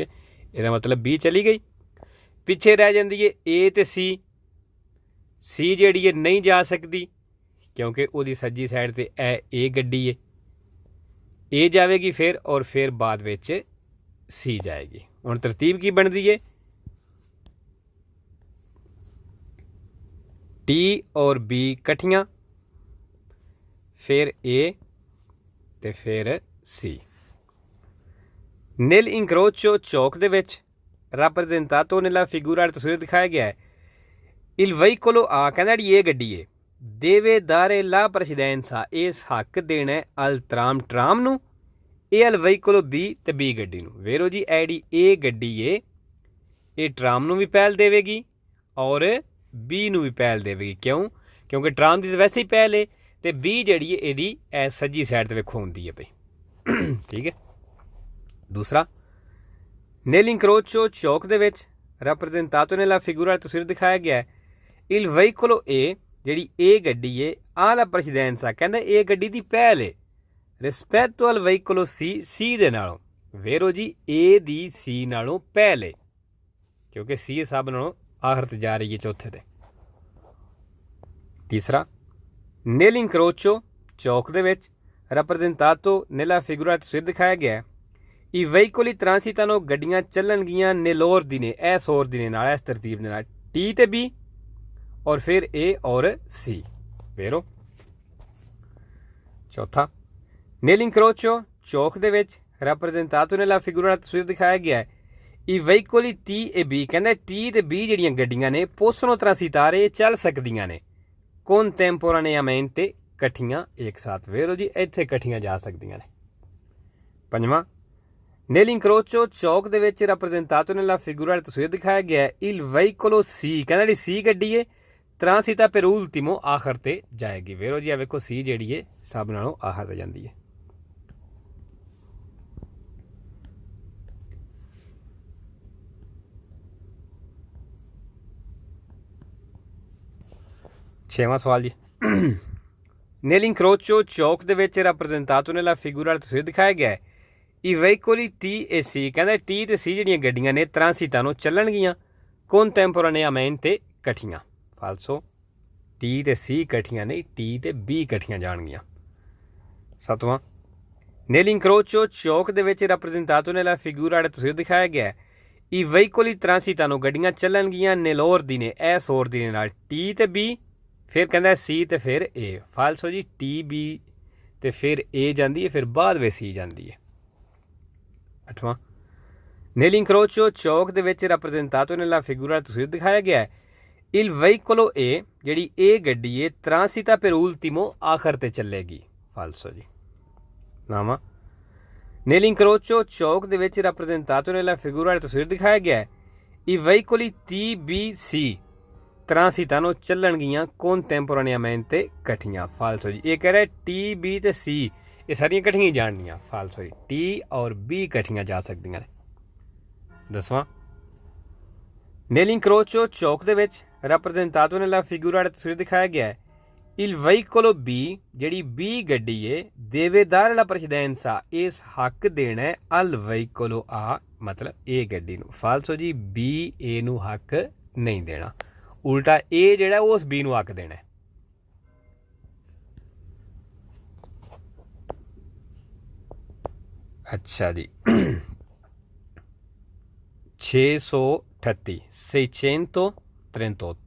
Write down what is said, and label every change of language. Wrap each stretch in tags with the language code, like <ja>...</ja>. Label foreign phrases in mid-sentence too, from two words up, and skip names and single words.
<pa>ਇਹਦਾ ਮਤਲਬ B ਚਲੀ ਗਈ ਪਿੱਛੇ ਰਹਿ ਜਾਂਦੀ ਹੈ A ਤੇ C ਜਿਹੜੀ ਹੈ ਨਹੀਂ ਜਾ ਸਕਦੀ ਕਿਉਂਕਿ ਉਹਦੀ ਸੱਜੀ ਸਾਈਡ ਤੇ ਇਹ ਗੱਡੀ ਹੈ A ਜਾਵੇਗੀ ਫਿਰ ਔਰ ਫਿਰ ਬਾਅਦ ਵਿੱਚ C ਜਾਏਗੀ ਹੁਣ ਤਰਤੀਬ ਕੀ ਬਣਦੀ ਹੈ T ਔਰ B ਇਕੱਠੀਆਂ ਫਿਰ A ਤੇ ਫਿਰ C</pa> <it>nel incrocio</it> <pa>ਚੌਕ ਦੇ ਵਿੱਚ</pa> <it>rappresentato nella figura</it> <pa>ਤਸਵੀਰ ਦਿਖਾਇਆ ਗਿਆ ਹੈ</pa> <it>il veicolo A</it> <pa>ਕਹਿੰਦਾ ਜੀ ਇਹ ਗੱਡੀ ਹੈ</pa> <it>deve dare la precedenza</it> <pa>ਇਸ ਹੱਕ ਦੇਣਾ</pa> <it>al tram</it> <pa>ਨੂੰ ਇਹ</pa> <it>al veicolo</it> <pa>B ਤੇ B ਗੱਡੀ ਨੂੰ ਵੇਰੋ ਜੀ ਐਡੀ ਇਹ ਗੱਡੀ ਹੈ ਇਹ ਟਰਾਮ ਨੂੰ ਵੀ ਪਹਿਲ ਦੇਵੇਗੀ ਔਰ B ਨੂੰ ਵੀ ਪਹਿਲ ਦੇਵੇਗੀ ਕਿਉਂ ਕਿਉਂਕਿ ਟਰਾਮ ਦੀ ਤਾਂ ਵੈਸੇ ਹੀ ਪਹਿਲ ਹੈ ਤੇ B ਜਿਹੜੀ ਹੈ ਇਹਦੀ ਸੱਜੀ ਸਾਈਡ ਤੇ ਵੇਖੋ ਹੁੰਦੀ ਹੈ ਪਈ ਠੀਕ ਹੈ ਦੂਸਰਾ</pa> <it>nel incrocio</it> <pa>ਚੌਕ ਦੇ ਵਿੱਚ</pa> <it>rappresentato nella figura</it> <pa>ਤਸਵੀਰ ਦਿਖਾਇਆ ਗਿਆ ਹੈ</pa> <it>il veicolo A</it> <pa>ਜਿਹੜੀ ਇਹ ਗੱਡੀ ਹੈ</pa> <it>alla precedenza</it> <pa>ਕਹਿੰਦਾ ਇਹ ਗੱਡੀ ਦੀ ਪਹਿਲ ਹੈ</pa> <it>rispetto al veicolo C</it> <pa>ਦੇ ਨਾਲੋਂ ਵੇਰੋ ਜੀ A ਦੀ C ਨਾਲੋਂ ਪਹਿਲ ਹੈ ਕਿਉਂਕਿ C ਸਭ ਨਾਲੋਂ ਆਖਰ ਤੇ ਜਾ ਰਹੀ ਹੈ ਚੌਥੇ ਤੇ ਤੀਸਰਾ</pa> <it>nel incrocio</it> <pa>ਚੌਕ ਦੇ ਵਿੱਚ</pa> <it>rappresentato nella figura</it> <pa>ਤਸਵੀਰ ਦਿਖਾਇਆ ਗਿਆ ਹੈ</pa> <it>i veicoli transitano</it> <pa>ਗੱਡੀਆਂ ਚੱਲਣਗੀਆਂ nell'ordine ਇਸ ordine ਨਾਲ ਇਸ ਤਰਤੀਬ ਦੇ ਨਾਲ T ਤੇ B ਔਰ ਫਿਰ A ਔਰ C ਵੇਰੋ ਚੌਥਾ</pa> <it>nel incrocio</it> <pa>ਚੌਕ ਦੇ ਵਿੱਚ</pa> <it>rappresentato nella figura</it> <pa>ਤਸਵੀਰ ਦਿਖਾਇਆ ਗਿਆ ਹੈ</pa> <it>i veicoli T e B</it> <pa>ਕਹਿੰਦਾ T ਤੇ B ਜਿਹੜੀਆਂ ਗੱਡੀਆਂ ਨੇ</pa> <it>possono transitare</it> <pa>ਚੱਲ ਸਕਦੀਆਂ ਨੇ contemporaneamente ਇਕੱਠੀਆਂ ਇੱਕ ਸਾਥ। ਵੇਰੋ ਜੀ ਇੱਥੇ ਇਕੱਠੀਆਂ ਜਾ ਸਕਦੀਆਂ ਨੇ। ਪੰਜਵਾਂ, nell'incrocio ਚੌਕ ਦੇ ਵਿੱਚ</pa> <it>rappresentato nella figura</it> <pa>ਵਾਲੀ ਤਸਵੀਰ ਦਿਖਾਇਆ ਗਿਆ ਹੈ</pa> <it>il veicolo C,</it> <pa>ਕਹਿੰਦਾ ਜਿਹੜੀ C ਗੱਡੀ ਹੈ</pa> <it>transita per ultimo</it> <pa>ਆਖਰ ਤੇ ਜਾਏਗੀ। ਵੇਰੋ ਜੀ ਆ ਵੇਖੋ C ਜਿਹੜੀ ਹੈ ਸਭ ਨਾਲੋਂ ਆਖਰ ਤੇ ਜਾਂਦੀ ਹੈ। ਛੇਵਾਂ ਸਵਾਲ ਜੀ, nell'incrocio ਚੌਕ ਦੇ ਵਿੱਚ</pa> <it>rappresentato nella figura</it> <pa>ਵਾਲੀ ਤਸਵੀਰ ਦਿਖਾਇਆ ਗਿਆ ਹੈ</pa> <it>i veicoli T e C,</it> <pa>ਕਹਿੰਦਾ T ਤੇ C ਜਿਹੜੀਆਂ ਗੱਡੀਆਂ ਨੇ transita ਨੂੰ ਚੱਲਣਗੀਆਂ contemporaneamente ਇਕੱਠੀਆਂ। ਫਾਲਸੋ, T ਤੇ C ਇਕੱਠੀਆਂ ਨਹੀਂ, T ਤੇ B ਇਕੱਠੀਆਂ ਜਾਣਗੀਆਂ। ਸੱਤਵਾਂ, nell'incrocio ਚੌਕ ਦੇ ਵਿੱਚ</pa> <it>rappresentato nella figura</it> <pa>ਵਾਲੀ ਤਸਵੀਰ ਦਿਖਾਇਆ ਗਿਆ ਹੈ</pa> <it>i veicoli transita</it> <pa>ਨੂੰ ਗੱਡੀਆਂ ਚੱਲਣਗੀਆਂ nell'ordine ਇਸ ordine ਨਾਲ T ਤੇ B, ਫਿਰ ਕਹਿੰਦਾ C ਤੇ ਫਿਰ A। ਫਾਲਸੋ ਜੀ, T B ਤੇ ਫਿਰ A ਜਾਂਦੀ ਹੈ, ਫਿਰ ਬਾਅਦ ਵਿੱਚ C ਜਾਂਦੀ ਹੈ। ਅੱਠਵਾਂ, nell'incrocio ਚੌਕ ਦੇ ਵਿੱਚ</pa> <it>rappresentato nella figura</it> <pa>ਵਾਲੀ ਤਸਵੀਰ ਦਿਖਾਇਆ ਗਿਆ ਹੈ</pa> <it>il veicolo A,</it> <pa>ਜਿਹੜੀ A ਗੱਡੀ ਹੈ</pa> <it>transita per ultimo</it> <pa>ਆਖਰ ਤੇ ਚੱਲੇਗੀ। ਫਾਲਸੋ ਜੀ। ਨਾਵਾਂ, nell'incrocio ਚੌਕ ਦੇ ਵਿੱਚ</pa> <it>rappresentato nella figura</it> <pa>ਵਾਲੀ ਤਸਵੀਰ ਦਿਖਾਇਆ ਗਿਆ ਹੈ</pa> <it>i veicoli T B C transita</it> <pa>ਨੂੰ ਚੱਲਣਗੀਆਂ contemporaneamente ਇਕੱਠੀਆਂ। ਫਾਲਸੋ ਜੀ। ਇਹ ਕਹਿ ਰਿਹਾ T B ਤੇ C ਇਹ ਸਾਰੀਆਂ ਇਕੱਠੀਆਂ ਜਾਣਗੀਆਂ। ਫਾਲਸੋ ਜੀ, T ਔਰ B ਇਕੱਠੀਆਂ ਜਾ ਸਕਦੀਆਂ ਨੇ। ਦਸਵਾਂ, nell'incrocio ਚੌਕ ਦੇ ਵਿੱਚ</pa> <it>rappresentato nella figura</it> <pa>ਵਾਲੀ ਤਸਵੀਰ ਦਿਖਾਇਆ ਗਿਆ ਹੈ</pa> <it>il veicolo B,</it> <pa>ਜਿਹੜੀ B ਗੱਡੀ ਹੈ</pa> <it>deve dare la precedenza,</it> <pa>ਇਸ ਹੱਕ ਦੇਣਾ ਹੈ</pa> <it>al veicolo A,</it> <pa>ਮਤਲਬ A ਗੱਡੀ ਨੂੰ। ਫਾਲਸੋ ਜੀ, B A ਨੂੰ ਹੱਕ ਨਹੀਂ ਦੇਣਾ, ਉਲਟਾ A ਜਿਹੜਾ ਉਸ B ਨੂੰ ਹੱਕ ਦੇਣਾ। ਅੱਛਾ ਜੀ, 638 638।</pa>